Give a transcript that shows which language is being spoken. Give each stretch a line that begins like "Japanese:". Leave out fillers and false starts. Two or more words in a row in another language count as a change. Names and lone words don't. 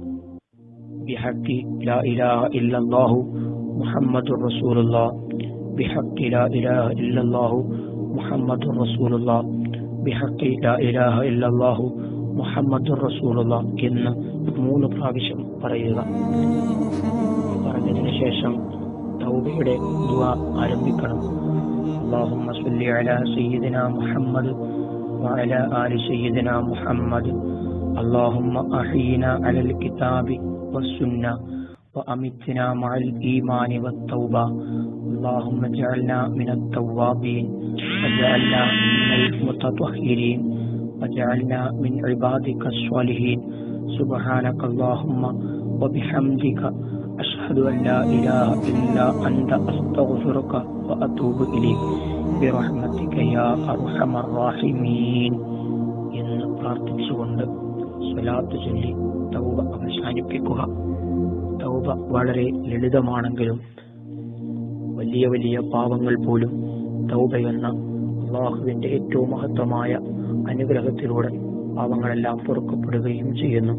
Arabic: بحق لا إله إلا الله محمد رسول الله بحق لا إله إلا الله محمد رسول الله بحق لا إله إلا الله محمد رسول الله
Malayalam: എന്ന് 3 പ്രാവശ്യം പറയുക. പറഞ്ഞതിന് ശേഷം തൗബയുടെ ദുആ ആരംഭിക്കണം.
Arabic: اللهم صل على سيدنا محمد وعلى آل سيدنا محمد اللهم أحينا على الكتاب والسنة وأمتنا مع الإيمان والتوبة اللهم اجعلنا من التوابين واجعلنا من المتطهرين واجعلنا من عبادك الصالحين سبحانك اللهم وبحمدك أشهد أن لا إله إلا أنت أستغفرك وأتوب إليك برحمتك يا أرحم الراحمين
Malayalam: എന്ന് പ്രാർത്ഥിച്ചുകൊണ്ട് സ്വലാത്ത് ചൊല്ലി തൗബ അവസാനിപ്പിക്കുക. തൗബ വളരെ ലളിതമാണെങ്കിലും വലിയ വലിയ പാപങ്ങൾ പോലും തൗബ എന്ന അള്ളാഹുവിന്റെ ഏറ്റവും മഹത്വമായ അനുഗ്രഹത്തിലൂടെ പാപങ്ങളെല്ലാം പൊറുക്കപ്പെടുകയും ചെയ്യുന്നു.